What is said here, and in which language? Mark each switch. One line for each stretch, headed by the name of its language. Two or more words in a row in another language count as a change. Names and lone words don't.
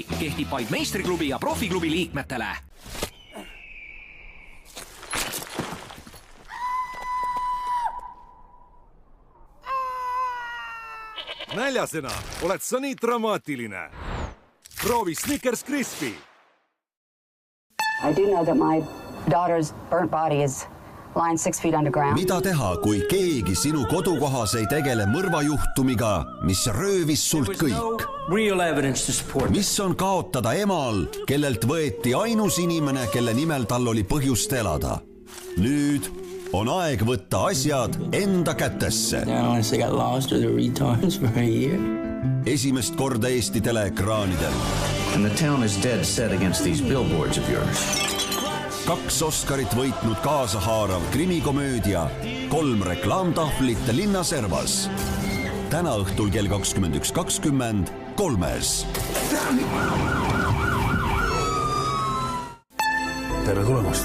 Estonian: Kehtib vaid Meistriklubi ja Profiklubi liikmetele. Näljasena, oled sa nii dramaatiline? Proovi Snickers Crispy.
English: I do know that my daughter's burnt body is lying 6 feet underground.
Estonian: Mida teha, kui keegi sinu kodukohas ei tegele mõrvajuhtumiga, mis röövis sult kõik? Mis on kaotada emal, kellelt võeti ainus inimene, kelle nimel tal oli põhjust elada? Nüüd on aeg võtta asjad enda kätesse. Esimest korda Eesti teleekraanidel.
English: And the town is dead set against these billboards of yours.
Estonian: 2 Oscarit võitnud kaasahaarav krimikomöödia, 3 reklaamtahvlit linnaservas. Täna õhtul kell 21.20 3-s. Tere tulemast.